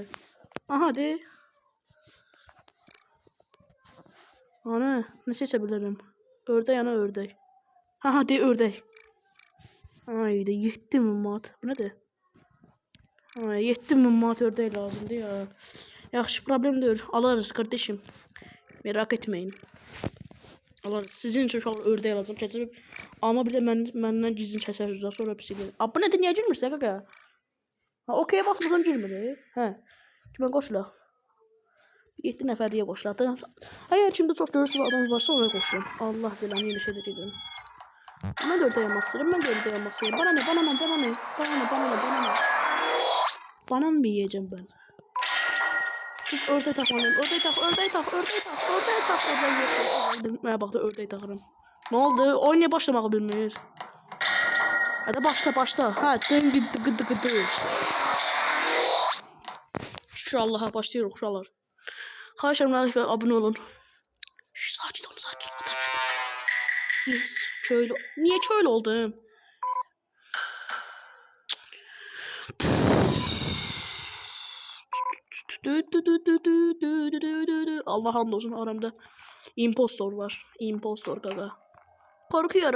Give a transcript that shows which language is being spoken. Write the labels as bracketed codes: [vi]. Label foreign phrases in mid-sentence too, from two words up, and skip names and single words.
[az] Aha de. Ana, nə seçə bilərəm? Ördək ana ördək. Aha de ördək. Ayda 7000 manat. Bu nədir? 7000 manat ördək lazımdır ya. Yaxşı, problem deyil. [tr] Alırız kardeşim. Merak etmeyin. Alırız. Sizin için şu an ördək alacağım. [az] Keçib ama bir de məndən gizlin kəsərsiniz. Sonra pis gəlir. Bu nədir? Niyə girmirsən qaqa? Ha, okey basmasam girmir. Hə. Mən qoşulaq. 7 nəfər deyə qoşuladı. Əgər kimdə çox görürsünüz adam varsa oraya qoşulun. Allah bilir, yeni şey deyəcəm. Mən də ördək almaq istəyirəm. Mən də ördək almaq istəyirəm. [tr] Bana ne? Banan mı yiyeceğim ben? [az] Biz ördək taxmalıyım. Ördək tax. Mənə baxdı, ördək taxıram. [tr] Ne oldu? [az] Oyun niyə başlamağı bilmir? Hadi başla. Ha, gıdı. Şükür Allah'a başlayırıq uşaqlar. Xahiş edirəm, abunə olun. Sakin olun. Yes, köylü. [tr] Niye köylü oldum? Allah hamdolsun aramda impostor var. Impostor gaga. Korkuyorum.